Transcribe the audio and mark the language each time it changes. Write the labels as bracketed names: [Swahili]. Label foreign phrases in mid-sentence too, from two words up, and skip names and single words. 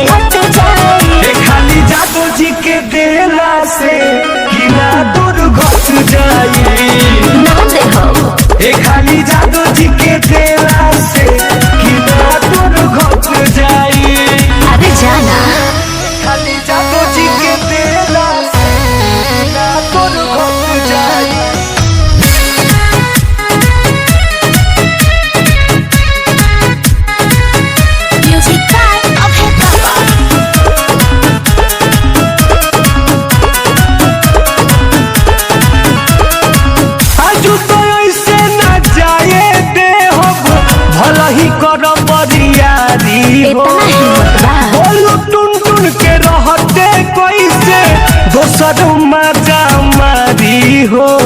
[Bhojpuri] खाली जादू जी के देला से किना दूर घट जाई ना दे हो खाली जादू जी के देला से किना दूर घट जाई अरे जाना खाली जादू जी के देला से किना दूर घट जाई [English] Music time of hip hop. [Bhojpuri] आजू तो ऐसे न जाए दे हो भला ही कर बरियारी हो इतना हिम्मत बा बोलू टुन टुन के रहते कैसे दोसर मजा मारी हो